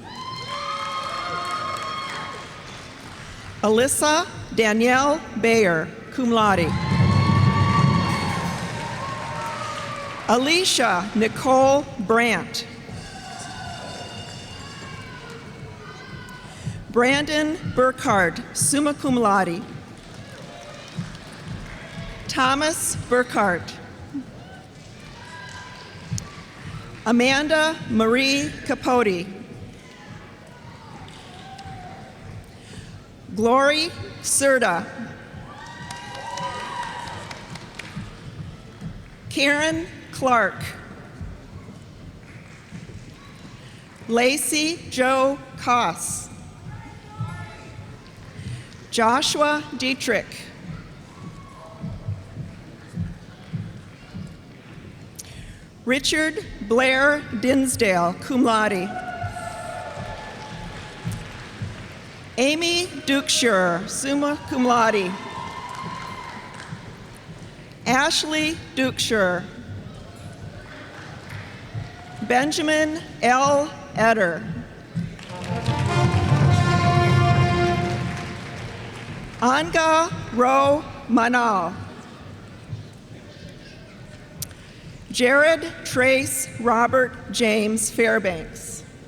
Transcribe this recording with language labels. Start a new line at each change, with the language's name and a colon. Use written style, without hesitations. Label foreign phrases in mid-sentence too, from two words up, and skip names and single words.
English: Alyssa Danielle Bayer,
Latin: cum laude.
English: Alicia Nicole Brandt. Brandon Burkhardt,
Latin: summa cum laude.
English: Thomas Burkhardt. Amanda Marie Capote. Glory Serta. Karen Clark. Lacey Joe Koss. Joshua Dietrich. Richard Blair Dinsdale,
Latin: cum laude.
English: Amy Dukeshire,
Latin: summa cum laude.
English: Ashley Dukeshire. Benjamin L. Eder. Anga Ro Manal. Jared Trace Robert James Fairbanks.